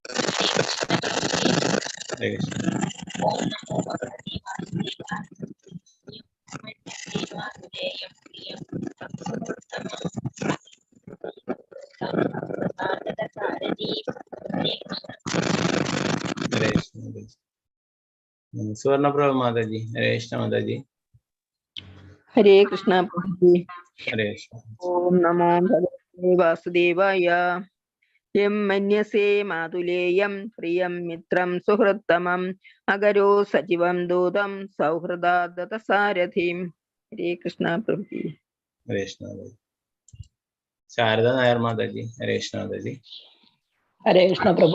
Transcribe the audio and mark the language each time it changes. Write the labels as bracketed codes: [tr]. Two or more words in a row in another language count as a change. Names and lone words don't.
[sa] Hare Krishna. Hare Krishna Mataji. Swarna Prabhu Mataji. Hare Krishna Mataji. Hare Krishna Prabhuji. Hare Krishna. Om Namo Bhagavate Vasudevaya. യം മന്യസേ മാതുലേയം പ്രിയം മിത്രം സുഹൃത്തമം അഗരോ സജീവം ദൂതം സൗഹൃദാദതസാരഥിം. ഹരേ കൃഷ്ണ പ്രഭുജി. ഹരേ കൃഷ്ണ. ശാരദ നായർ മാതാജി. ഹരേ കൃഷ്ണ മാതാജി. ഹരേ കൃഷ്ണ പ്രഭു.